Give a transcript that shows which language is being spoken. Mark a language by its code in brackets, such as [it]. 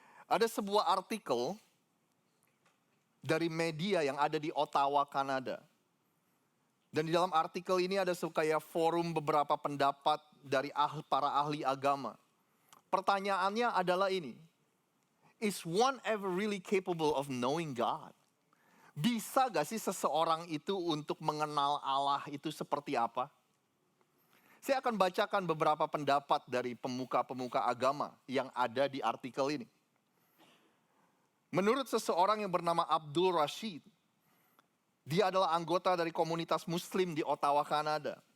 [id] Ada sebuah artikel dari media yang ada di Ottawa, Kanada. Dan di dalam artikel ini ada kayak forum beberapa pendapat dari para ahli agama. Pertanyaannya adalah ini. [en] Is one ever really capable of knowing God? [id] Bisa gak sih seseorang itu untuk mengenal Allah itu seperti apa? Saya akan bacakan beberapa pendapat dari pemuka-pemuka agama yang ada di artikel ini. Menurut seseorang yang bernama Abdul Rashid, Dia adalah anggota dari komunitas Muslim di Ottawa, Kanada.